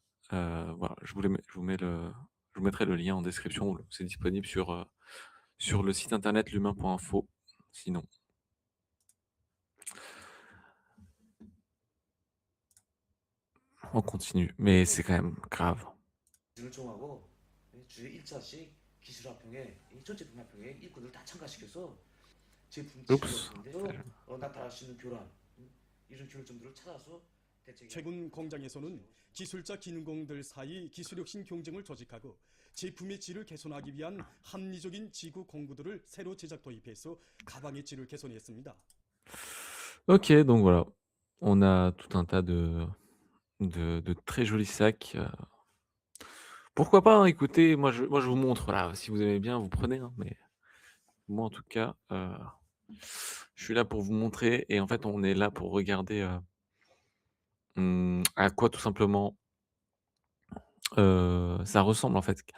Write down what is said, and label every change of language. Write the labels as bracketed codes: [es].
[fr] Voilà, je vous mettrai le lien en description. C'est disponible sur le site internet l'humain.info, sinon. On continue, mais c'est quand même grave. [ko] 기술총하고 주요 1차씩 기술합평에 전 제품합평에 일꾼을 다 참가시켜서 제품 [fr] Oups. [ko] 지원인데 나타날 수 있는 교란 이런 교류점들을 찾아서 대책이 최근 공장에서는 기술자 기능공들 사이 기술혁신 경쟁을 조직하고 제품의 질을 개선하기 위한 합리적인 지구 공구들을 새로 제작 도입해서 가방의 질을 개선했습니다. [fr] Ok, donc voilà. On a tout un tas de très jolis sacs. Pourquoi pas, hein, écoutez, moi je vous montre, là, si vous aimez bien, vous prenez, hein, mais moi en tout cas, je suis là pour vous montrer et en fait on est là pour regarder, à quoi tout simplement, ça ressemble en fait.